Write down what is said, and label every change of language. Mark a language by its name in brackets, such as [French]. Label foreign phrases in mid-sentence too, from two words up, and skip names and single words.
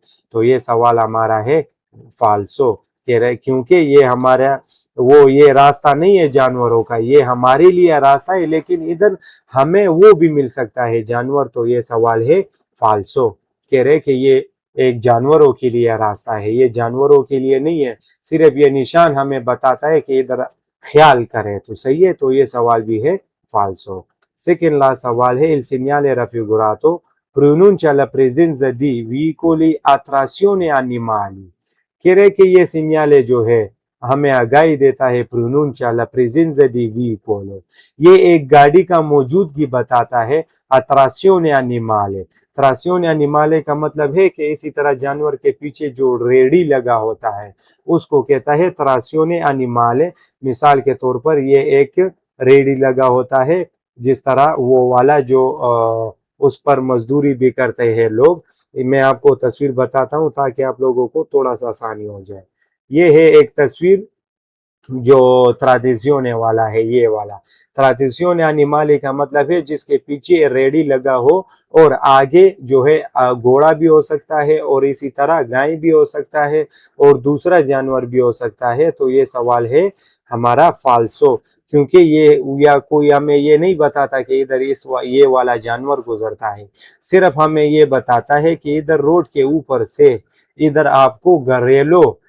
[Urdu] تو یہ سوال ہمارا ہے فالسو، کہہ رہے کیونکہ یہ ہمارا یہ راستہ نہیں ہے جانوروں کا، یہ ہمارے لیے راستہ ہے لیکن ادھر ہمیں وہ بھی مل سکتا ہے جانور۔ تو یہ سوال ہے فالسو، کہہ رہے کہ یہ ایک جانوروں کے لیے راستہ ہے، یہ جانوروں کے لیے نہیں ہے، صرف یہ نشان ہمیں بتاتا ہے کہ ادھر خیال کرے۔ تو صحیح ہے، تو یہ سوال بھی ہے فالسو۔ [English] second last [Urdu] سوال ہے [Italian] il segnale raffigurato pronuncia la presenza di veicoli a trazione animali. [Urdu] کہہ رہے کہ یہ سگنالے جو ہے ہمیں آگاہی دیتا ہے [Italian] pronuncia la presenza di veicoli، [Urdu] یہ ایک گاڑی کا موجودگی بتاتا ہے [Italian] a trazione animale۔ trazione animale [Urdu] کا مطلب ہے کہ اسی طرح جانور کے پیچھے جو ریڑھی لگا ہوتا ہے اس کو کہتا ہے [Italian] trazione animale۔ [Urdu] مثال کے طور پر یہ ایک ریڑھی لگا ہوتا ہے جس طرح وہ والا جو اس پر مزدوری بھی کرتے ہیں لوگ، میں آپ کو تصویر بتاتا ہوں تاکہ آپ لوگوں کو تھوڑا سا آسانی ہو جائے۔ یہ ہے ایک تصویر جو tradizione والا ہے، یہ والا [Italian] tradizione animale [Urdu] کا مطلب ہے جس کے پیچھے ریڑھی لگا ہو اور آگے جو ہے گھوڑا بھی ہو سکتا ہے اور اسی طرح گائے بھی ہو سکتا ہے اور دوسرا جانور بھی ہو سکتا ہے۔ تو یہ سوال ہے ہمارا فالسو، کیونکہ یہ یا کوئی ہمیں یہ نہیں بتاتا کہ ادھر یہ والا جانور گزرتا ہے، صرف ہمیں یہ بتاتا ہے کہ ادھر روڈ کے اوپر سے ادھر آپ کو گھریلو